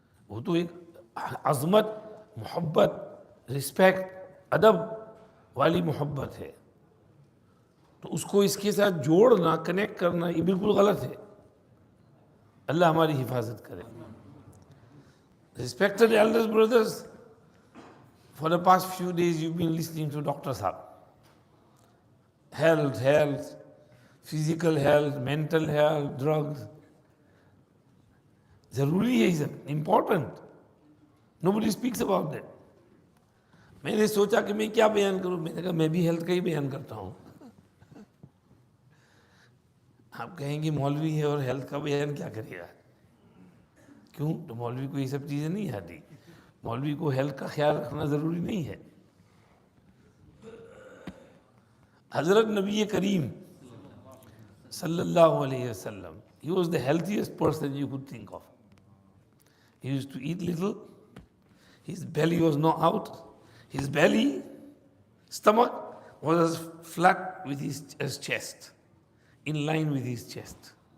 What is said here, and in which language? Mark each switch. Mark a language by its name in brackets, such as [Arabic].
[Hindi] वो तो एक अज़मत, मोहब्बत, रिस्पेक्ट, अदब वाली मोहब्बत है, तो उसको इसके साथ जोड़ना, कनेक्ट करना, ये बिल्कुल गलत है। अल्लाह हमारी हिफाजत करे। [English] Respected elders brothers, for the past few days you've been listening to Dr. Saab. Health, physical health, mental health, drugs. [Hindi] ज़रूरी है, ये सब important. [English] Nobody speaks about that. [Hindi] मैंने सोचा कि मैं क्या बयान करूं, मैंने कहा मैं भी हेल्थ का ही बयान करता हूं। आप कहेंगे मौलवी है और हेल्थ का बयान क्या करेगा। क्यों? तो मौलवी को ये सब चीज़ें नहीं आती, मौलवी को हेल्थ का ख्याल रखना ज़रूरी नहीं है। [English] हज़रत नबी करीम सल्लल्लाहु अलैहि वसल्लम, he was the healthiest person you could think of. He used to eat little, his belly was not out, his belly, stomach was as flat with his chest, in line with his chest.